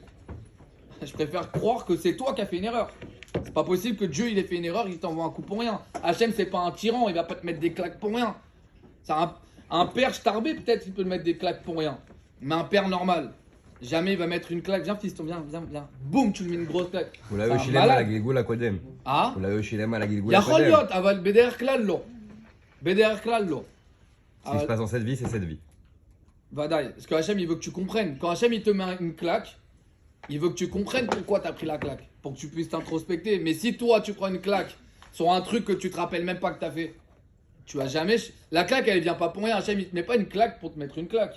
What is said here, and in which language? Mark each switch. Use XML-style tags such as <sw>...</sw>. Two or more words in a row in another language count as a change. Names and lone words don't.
<fr>Je préfère croire que c'est toi qui as fait une erreur. C'est pas possible que Dieu il ait fait une erreur, il t'envoie un coup pour rien. Hachem c'est pas un tyran, il va pas te mettre des claques pour rien. C'est un père starbé peut-être il peut te mettre des claques pour rien. Mais un père normal, jamais il va mettre une claque. Viens, fiston, viens. Boum, tu lui mets une grosse claque.</fr> <he>אולי הוא שילם על הגלגול הקודם. Ah אולי הוא שילם על הגלגול יכול הקודם. להיות, אבל בדרך כלל לא. בדרך כלל לא.</he> <fr>Ce qui se passe dans cette vie, c'est cette vie. Vadaï. Parce que Hachem, il veut que tu comprennes. Quand Hachem, il te met une claque, il veut que tu comprennes pourquoi tu as pris la claque. Pour que tu puisses t'introspecter. Mais si toi, tu prends une claque sur un truc que tu te rappelles même pas que tu as fait, tu vas jamais. La claque, elle vient pas pour rien. Hachem, il te met pas une claque pour te mettre une claque.</fr>